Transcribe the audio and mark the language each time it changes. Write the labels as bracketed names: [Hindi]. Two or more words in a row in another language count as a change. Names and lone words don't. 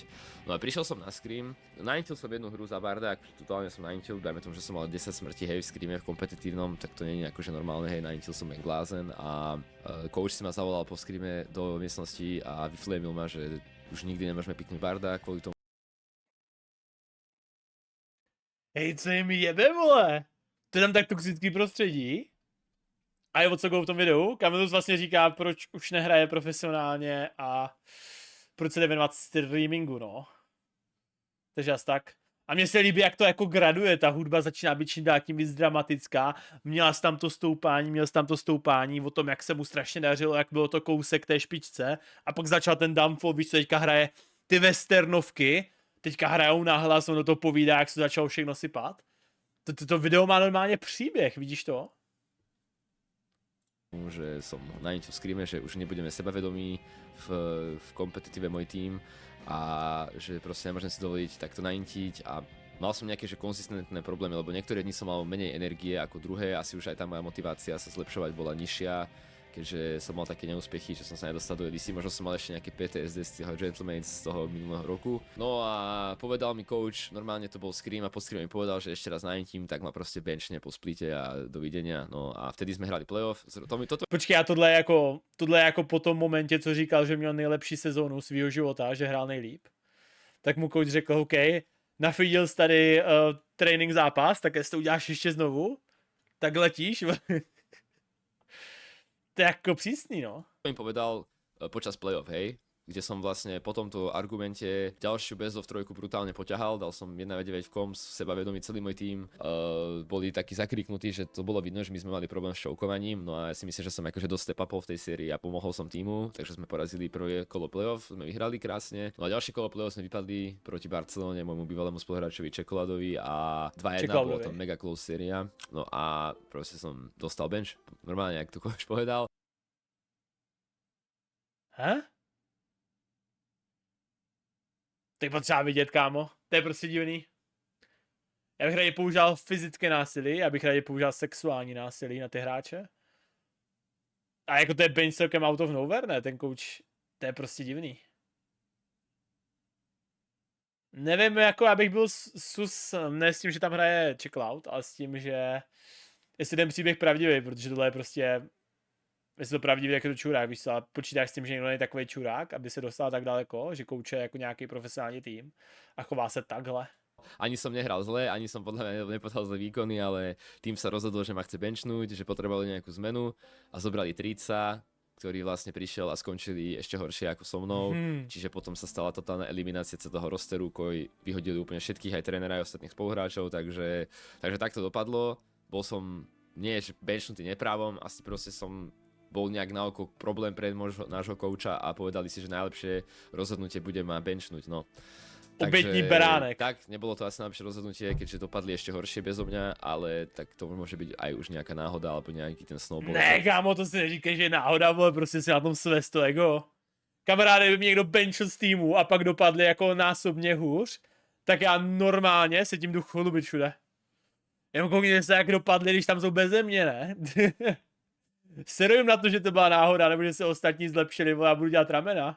[Slovak] No a prišiel som na Scream, naintil som jednu hru za Bardák, totálne som naintil, dajme tomu, že som mal 10 smrti, hej, v Screame v kompetitívnom, tak to nie je akože normálne, hej, naintil som jak blázen a coach si ma zavolal po Screame do miestnosti a vyflamil ma, že už nikdy nemôžeme piknúť Bardák kvôli tomu. Hej, [Czech] co je mi jebe, vole? To je tam tak toxický prostředí. A je o co go v tom videu. Camillus vlastně říká, proč už nehraje profesionálně a proč se jde věnovat streamingu, no. Takže asi tak. A mně se líbí, jak to jako graduje, ta hudba začíná být čím dál tím víc dramatická. Měl jsi tam to stoupání o tom, jak se mu strašně dařilo, jak bylo to kousek té špičce. A pak začal ten downfall, víš co, teďka hraje ty westernovky, teďka hrajou nahlas, ono to povídá, jak se začalo všechno sypat. To video má normálně příběh, vidíš to? [Slovak] Že som na niečo v Screame, že už nebudeme sebavedomí v kompetitíve môj tím a že proste nemôžem si dovoliť takto naintiť a mal som nejaké že konzistentné problémy, lebo niektoré dni som mal menej energie ako druhé, asi už aj tá moja motivácia sa zlepšovať bola nižšia, keďže som mal také neúspechy, že som sa nedostal do LEC, možno som mal ešte nejaké PTSD z toho Gentleman z toho minulého roku. No a povedal mi coach, normálne to bol Scream a po Scream mi povedal, že ešte raz naintím, tak ma proste benchne po splite a dovidenia. No a vtedy sme hrali playoff. [Czech] Počkej, a tohle je jako po tom momentě, co říkal, že měl nejlepší sezónu svýho života, že hrál nejlíp. Tak mu coach řekl, OK, nafidil jsi tady trénink zápas, tak jestli to uděláš ještě znovu, tak letíš. To je jako přísný, no. [Slovak] To mi povedal počas playoff, hej, kde som vlastne po tomto argumente ďalšiu [English] best of [Slovak] trojku brutálne poťahal, dal som 1v9 v koms, sebavedomý celý môj tím, boli takí zakriknutí, že to bolo vidno, že my sme mali problém s choukovaním, no a ja si myslím, že som akože dosť step upol v tej sérii a pomohol som týmu, takže sme porazili prvé kolo playoff, sme vyhrali krásne, no a ďalšie kolo playoff sme vypadli proti Barcelone, môjmu bývalému spoluhráčovi Čekoladovi a 2-1 bolo to mega close séria, no a proste som dostal bench, normálne, jak to coach povedal. [Czech] To je potřeba vidět, kámo. To je prostě divný. Já bych raději používal fyzické násilí, já bych raději používal sexuální násilí na ty hráče. A jako to je bench celkem [English] out of nowhere, [Czech] ne? Ten coach, to je prostě divný. Nevím, jako já bych byl sus, ne s tím, že tam hraje Checkloud, ale s tím, že jestli ten příběh pravdivý, protože tohle je prostě, jestli to pravdivý, jak je to čurák, víš co, a počítáš s tím, že někdo není takový čurák, aby se dostal tak daleko, že kouče jako nějaký profesionální tým a chová se takhle. [Slovak] Ani som nehral zle, ani som podľa mňa nepodal zle výkony, ale tým sa rozhodol, že ma chce benchnúť, že potrebovali nejakú zmenu a zobrali Trica, ktorý vlastne prišiel a skončili ešte horšie ako so mnou. Čiže potom sa stala totálna eliminácia celého rosteru, koji vyhodili úplne všetkých, aj trénera, aj ostatných spoluhráčov, takže takto dopadlo. Bol som nie benchnutý neprávom, asi proste som bol nejak na oko problém pre nášho kouča a povedali si, že najlepšie rozhodnutie bude ma benchnúť, no. [Czech] Obětní beránek. [Slovak] Tak, nebolo to asi najlepšie rozhodnutie, keďže dopadli ešte horšie bezo mňa, ale tak to môže byť aj už nejaká náhoda, alebo nejaký ten snowball. [Czech] Ne, kámo, to si neříkej, že je náhoda, vole, prostě si na tom svést to ego. Kamaráde, by mě někdo benchl z týmu a pak dopadli jako násobně hůř, tak já normálně se tím jdu chlubit všude. Jenom koukněte se, jak dopadli, když tam jsou beze mě, ne? Serujem na to, že to byla náhoda, nebo že se ostatní zlepšili, vole, já budu dělat ramena.